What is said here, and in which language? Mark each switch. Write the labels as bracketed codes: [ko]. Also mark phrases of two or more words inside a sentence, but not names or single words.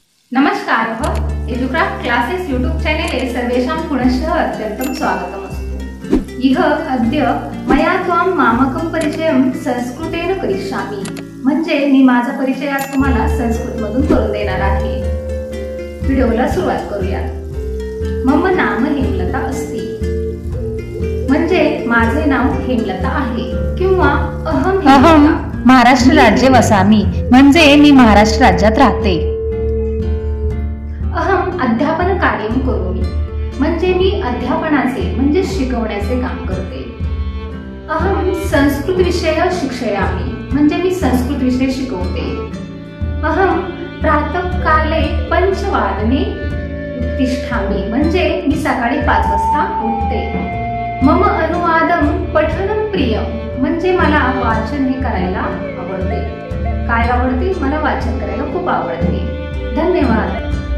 [sa] नमस्कारः एजुक्राफ्ट क्लासेस यूट्यूब चैनले सर्वेषां पुनश्च अत्यन्तं स्वागतमस्तु। इह अद्य मया त्वां मामकं परिचयं संस्कृतेन करिष्यामि। [mr] म्हणजे मी माझा परिचय आज तुम्हाला संस्कृतमधून करून देणार आहे। व्हिडिओला सुरुवात करूया। [sa] मम नाम हेमलता अस्ति [mr] म्हणजे माझे नाव हेमलता आहे किंवा अहम [sa] महाराष्ट्र राज्ये वसामि [mr] म्हणजे मी महाराष्ट्र राज्यात राहते। [sa] अहम अध्यापन कार्यं करोमि [mr] म्हणजे मी अध्यापनाचे म्हणजे शिकवण्याचे काम करते। [sa] अहम संस्कृत विषय शिक्षयामि [mr] म्हणजे मी संस्कृत विषय शिकवते। [sa] अहम प्रातःकाले 5 वादने उत्तिष्ठामि [mr] म्हणजे मी सकाळी 5 वाजता उठते। [sa] मम अनुवादं पठनं प्रियं [mr] म्हणजे मला वाचन हे करायला आवडते। काय आवडते? मला वाचन करायला खूप आवडते। धन्यवाद।